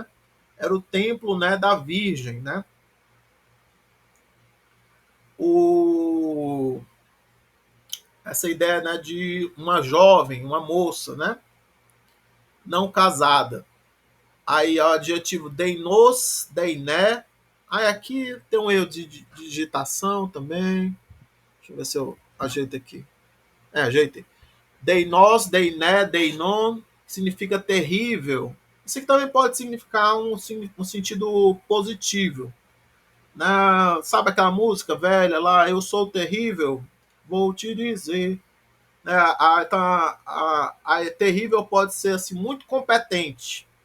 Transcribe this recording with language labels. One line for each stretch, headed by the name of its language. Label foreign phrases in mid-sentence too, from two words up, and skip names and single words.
Portuguese: Era o templo, né, da virgem, né? Essa ideia, né, de uma jovem, uma moça, né? Não casada. Aí, o adjetivo
Greek: δεινός, δεινή.
Portuguese: Aí, aqui tem um erro de digitação também. Deixa eu ver se eu ajeito aqui. Ajeitei.
Greek: δεινός, δεινή, δεινόν
Portuguese: significa terrível. Isso aqui também pode significar um sentido positivo. Né? Sabe aquela música velha lá? Eu sou terrível, vou te dizer. Né? Então, a terrível pode ser assim, muito competente.